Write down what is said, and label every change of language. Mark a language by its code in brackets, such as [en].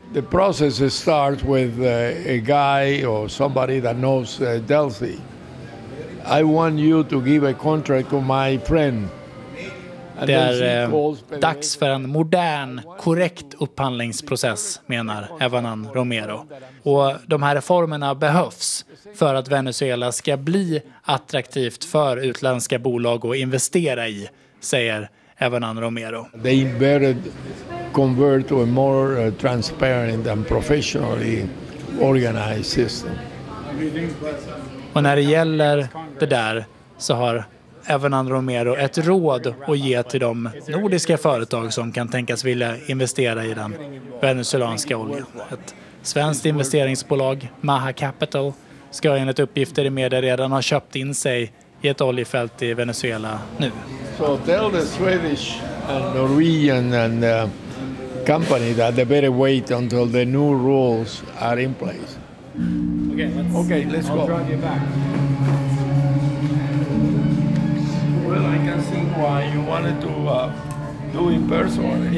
[en] The process starts with a guy or somebody that knows Delphi. I want you to give a contract to my friend [sv] Det är dags för en modern, korrekt upphandlingsprocess, menar Evanan Romero. Och de här reformerna behövs för att Venezuela ska bli attraktivt för utländska bolag att investera i, säger Evanan Romero. [en] They better convert to a more transparent and professionally organized system. [sv] Och när det gäller det där så har Evanan Romero ett råd att ge till de nordiska företag som kan tänkas vilja investera i den venezuelanska oljan. Ett svenskt investeringsbolag, Maha Capital, ska enligt uppgifter i media redan ha köpt in sig i ett oljefält i Venezuela nu. [en] So tell the Swedish and Norwegian and company that they better wait until the new rules are in place. Okay, let's go. I'll drive you back. Well, I can see why you wanted to do it personally.